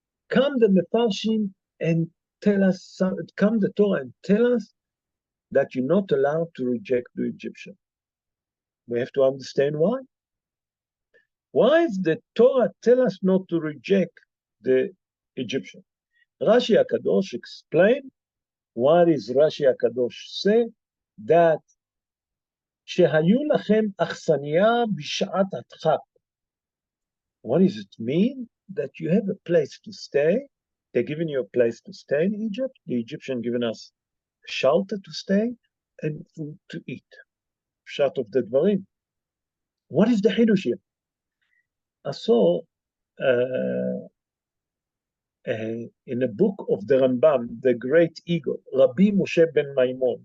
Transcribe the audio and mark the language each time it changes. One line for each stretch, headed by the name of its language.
English: Come the Mefarshim and tell us, come the Torah and tell us that you're not allowed to reject the Egyptian. We have to understand why. Why is the Torah tell us not to reject the Egyptian? Rashi HaKadosh explained, what is Rashi HaKadosh say?
Hebrew: That שהיו לכם אכסניה בשעת הדחק.
English: What does it mean? That you have a place to stay. They're giving you a place to stay in Egypt. The Egyptian giving us shelter to stay and food to eat. Pshat of the Dvarim. What is the Hidush here? I saw in a book of the Rambam, the great ego, Rabbi Moshe ben Maimon.